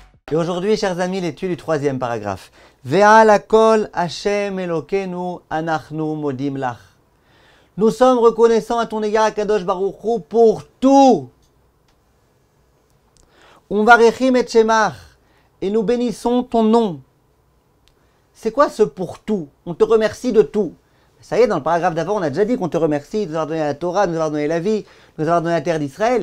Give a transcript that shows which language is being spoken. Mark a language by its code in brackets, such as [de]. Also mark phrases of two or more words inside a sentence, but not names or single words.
[fr] Et aujourd'hui, chers amis, l'étude du troisième paragraphe. [he] ועל הכל ה' אלהינו אנחנו מודים לך. [fr] Nous sommes reconnaissants à ton égard, [he] קדוש ברוך הוא, [fr] pour tout. [he] ומברכים את שמך. [fr] Et nous bénissons ton nom. C'est quoi ce pour tout? On te remercie de tout. Ça y est, dans le paragraphe d'avant, on a déjà dit qu'on te remercie de nous avoir donné la Torah, de nous avoir donné la vie, de nous avoir donné la terre d'Israël.